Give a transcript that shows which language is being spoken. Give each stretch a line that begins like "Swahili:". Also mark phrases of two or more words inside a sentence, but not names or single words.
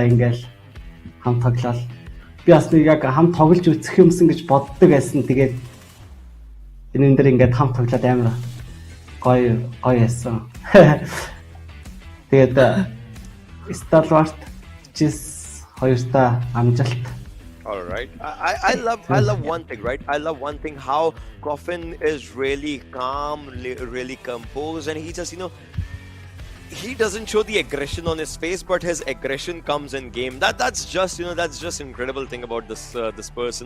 Mongolian: Ингээл хамт тоглоод би бас нэг яг хамт тоглож үзэх юмсан гэж боддог байсан. Тэгээд энэ дээр ингээд хамт тоглоод амар гоё байсан. Тэгээд Stalwart чис хоёртаа амжилт.
English: All right. I love one thing, right? I love one thing how Coffin is really calm, really composed, and he just, he doesn't show the aggression on his face, but his aggression comes in game. That's just incredible thing about this person.